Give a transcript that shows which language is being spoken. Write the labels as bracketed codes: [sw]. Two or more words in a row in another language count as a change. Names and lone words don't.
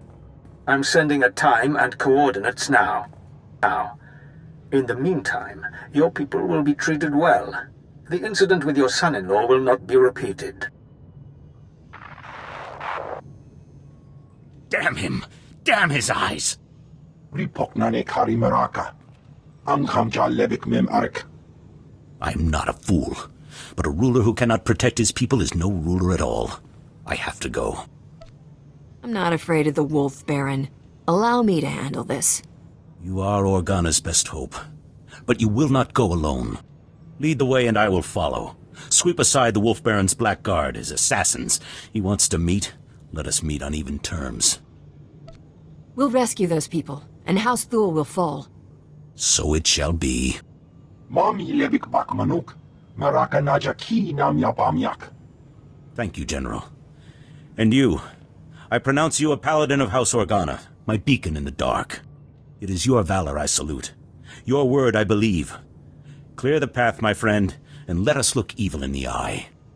[en] I'm sending a time and coordinates now. In the meantime, your people will be treated well. The incident with your son-in-law will not be repeated. Damn him! Damn his eyes! Ripoknane kari maraka. Amkhamja lebik mem ark. I'm not a fool, but a ruler who cannot protect his people is no ruler at all. I have to go. I'm not afraid of the Wolf Baron. Allow me to handle this. You are Organa's best hope, but you will not go alone. Lead the way and I will follow. Sweep aside the Wolf Baron's black guard, his assassins. He wants to meet. Let us meet on even terms. We'll rescue those people, and House Thule will fall. So it shall be. Mami lebik bak manuk. Maraka naja ki nam yabamyak. Thank you, General. And you, I pronounce you a paladin of House Organa, my beacon in the dark. It is your valor I salute. Your word I believe. Clear the path, my friend, and let us look evil in the eye.